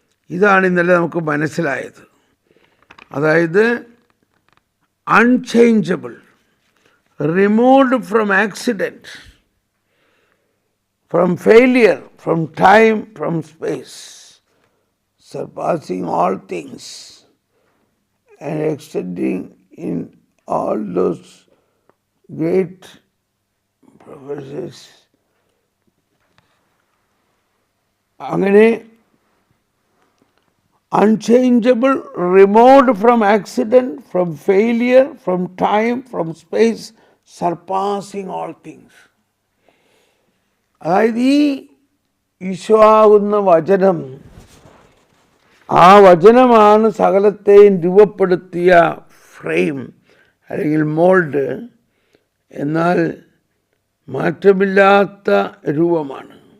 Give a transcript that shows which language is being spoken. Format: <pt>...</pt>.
<ml>ഇതാണ് ഇന്നലെ നമുക്ക് മനസ്സിലായത്. അതായത്</ml> <en>Unchangeable, removed from accident, from failure, from time, from space, surpassing all things and extending in all those great prophecies. അങ്ങനെ unchangeable, removed from accident, from failure, from time, from space, surpassing all things.</en> <ml>അതായത് ഈ ഈശോ ആകുന്ന വചനം, ആ വചനമാണ് സകലത്തെയും രൂപപ്പെടുത്തിയ frame അല്ലെങ്കിൽ മോൾഡ്. എന്നാൽ മാറ്റമില്ലാത്ത രൂപമാണ്.</ml>